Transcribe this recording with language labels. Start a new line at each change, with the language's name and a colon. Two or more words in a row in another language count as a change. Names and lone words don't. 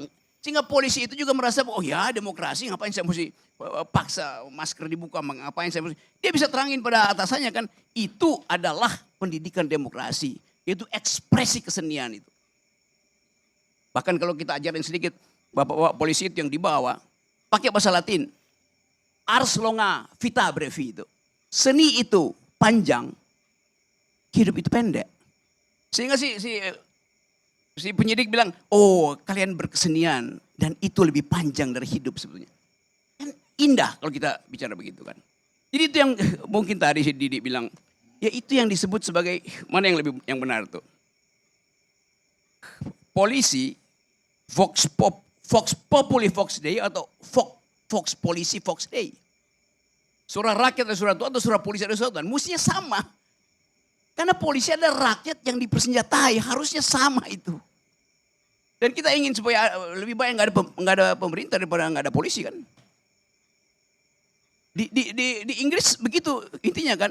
Indonesian: Sehingga polisi itu juga merasa, oh ya demokrasi, ngapain saya mesti paksa masker dibuka, ngapain saya mesti. Dia bisa terangin pada atasannya kan, itu adalah pendidikan demokrasi. Yaitu ekspresi kesenian itu. Bahkan kalau kita ajarin sedikit, bapak-bapak polisi itu yang dibawa, pakai bahasa Latin.
Latin: Ars longa vita brevi itu.
Indonesian: Seni itu panjang, hidup itu pendek. Sehingga si penyidik bilang, oh kalian berkesenian dan itu lebih panjang dari hidup sebetulnya. Kan indah kalau kita bicara begitu kan. Jadi itu yang mungkin tadi si Didik bilang, ya itu yang disebut sebagai, mana yang benar tuh. Polisi,
Latin: Vox Populi Vox Dei atau Vox Polisi Vox Dei.
Indonesian: Suara rakyat ada suara Tuhan atau suara polisi ada suara Tuhan. Mestinya sama. Karena polisi ada rakyat yang dipersenjatai. Harusnya sama itu. Dan kita ingin supaya lebih baik nggak ada pemerintah daripada nggak ada polisi kan. Di Inggris begitu intinya kan.